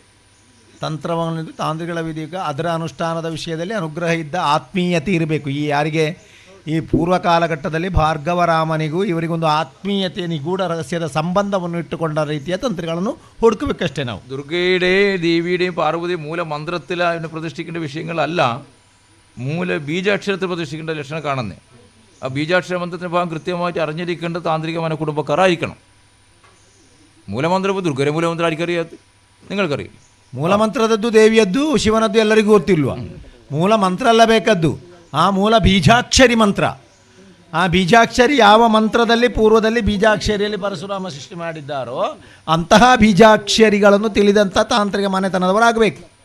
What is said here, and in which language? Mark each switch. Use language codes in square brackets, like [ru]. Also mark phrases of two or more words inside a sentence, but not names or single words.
[kn] ತಂತ್ರವನ್ನು ತಾಂತ್ರಿಗಳ ವಿಧಿಕ ಅದರ ಅನುಷ್ಠಾನದ ವಿಷಯದಲ್ಲಿ ಅನುಗ್ರಹ ಇದ್ದ ಆತ್ಮೀಯತೆ ಇರಬೇಕು. ಈ ಯಾರಿಗೆ ಈ ಪೂರ್ವ ಕಾಲಘಟ್ಟದಲ್ಲಿ ಭಾರ್ಗವರಾಮನಿಗೂ ಇವರಿಗೊಂದು ಆತ್ಮೀಯತೆ ನಿಗೂಢ ರಹಸ್ಯದ ಸಂಬಂಧವನ್ನು ಇಟ್ಟುಕೊಂಡ ರೀತಿಯ ತಂತ್ರಗಳನ್ನು ಹುಡುಕಬೇಕಷ್ಟೇ ನಾವು. [ml] ദുർഗയുടെയും ദേവിയുടെയും പാർവതി മൂല മന്ത്രത്തിൽ അതിനെ പ്രതിഷ്ഠിക്കേണ്ട വിഷയങ്ങളല്ല, മൂല ബീജാക്ഷരത്തിൽ പ്രതിഷ്ഠിക്കേണ്ട ലക്ഷണം കാണുന്നത്. ആ ബീജാക്ഷര മന്ത്രത്തിൻ്റെ ഭാഗം കൃത്യമായിട്ട് അറിഞ്ഞിരിക്കേണ്ട താന്ത്രിക മനക്കുടുംബക്കാരായിരിക്കണം. മൂലമന്ത്രം ദുർഗരെ മൂലമന്ത്രം ആർക്കറിയാത്ത? നിങ്ങൾക്കറിയാം. [kn] ಮೂಲಮಂತ್ರದದ್ದು ದೇವಿಯದ್ದು ಶಿವನದ್ದು ಎಲ್ಲರಿಗೂ ಗೊತ್ತಿಲ್ವ? ಮೂಲ ಮಂತ್ರ ಅಲ್ಲ ಬೇಕದ್ದು, ಆ ಮೂಲ ಬೀಜಾಕ್ಷರಿ ಮಂತ್ರ. ಆ ಬೀಜಾಕ್ಷರಿ ಯಾವ ಮಂತ್ರದಲ್ಲಿ ಪೂರ್ವದಲ್ಲಿ ಬೀಜಾಕ್ಷರಿಯಲ್ಲಿ ಪರಶುರಾಮ ಸೃಷ್ಟಿ ಮಾಡಿದ್ದಾರೋ ಅಂತಹ ಬೀಜಾಕ್ಷರಿಗಳನ್ನು ತಿಳಿದಂಥ ತಾಂತ್ರಿಕ ಮನೆತನದವರಾಗಬೇಕು.